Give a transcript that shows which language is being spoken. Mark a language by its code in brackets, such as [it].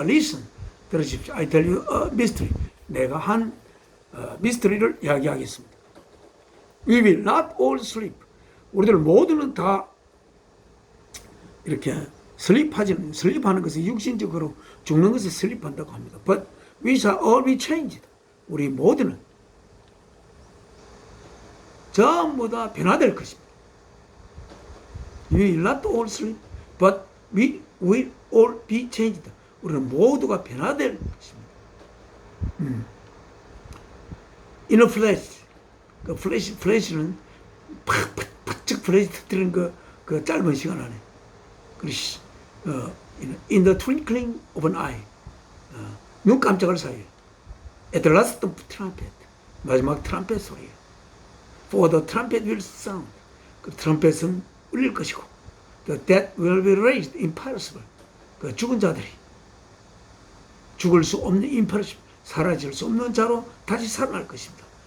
[en] Listen, 들으십시오. I tell you a mystery. [ko] 내가 한 미스터리를 이야기하겠습니다. [en] We will not all sleep. [ko] 우리들 모두는 다 이렇게 슬립하는 것은 육신적으로 죽는 것을 슬립한다고 합니다. [en] But we shall all be changed. [ko] 우리 모두는 전부 다 변화될 것입니다. [en] We will not all sleep, but we will all be changed. [ko] 우리는 모두가 변화될 것입니다. In a flash, 그 플래시는 팍팍팍 플래시 터뜨리는 그 짧은 시간 안에, 그렇지. In the twinkling of an eye, 눈 깜짝할 사이에, at the last trumpet, 마지막 트럼펫 소리에, for the trumpet will sound, 그 트럼펫은 울릴 것이고, the dead will be raised imperishable, 그 죽은 자들이 죽을 수 없는 imperishable, 사라질 수 없는 자로 다시 살아날 것입니다.